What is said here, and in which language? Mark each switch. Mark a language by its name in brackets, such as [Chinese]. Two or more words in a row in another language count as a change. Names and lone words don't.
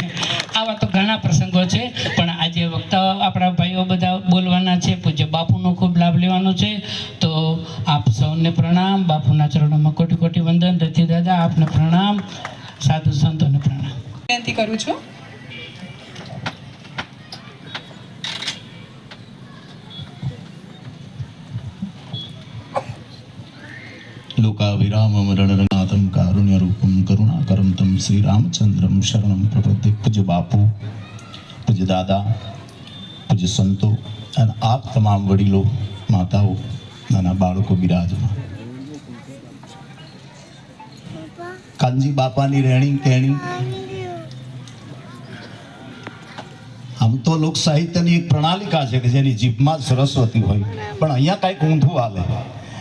[Gujarati] આવા તો ઘણા પ્રસંગો છે, પણ આજે વક્તા આપણા ભાઈઓ બધા બોલવાના છે, પૂજ્ય બાપુનો ખૂબ લાભ લેવાનો છે. તો આપ સૌને પ્રણામ, બાપુના ચરણોમાં કોટી કોટી વંદન. રતિ દાદા આપને પ્રણામ, સાધુ સંતોને પ્રણામ. વિનંતી કરું છું. [Sanskrit] लोकाभिरामं रणरनाथं कारुण्यरूपं करुणाकरं तं श्रीरामचंद्रं शरणं प्रपद्ये. [Gujarati] પૂજ્ય બાપુ, પૂજ્ય દાદા, પૂજ્ય સંતો અને આપ તમામ વડીલો, માતાઓ, નાના બાળકો બિરાજમાં. કાનજી બાપાની રહેણી કહેણી આમ તો લોક સાહિત્યની એક પ્રણાલિકા છે કે જેની જીભમાં સરસ્વતી હોય, પણ અહીંયા કાંઈક ઊંધું હાલે.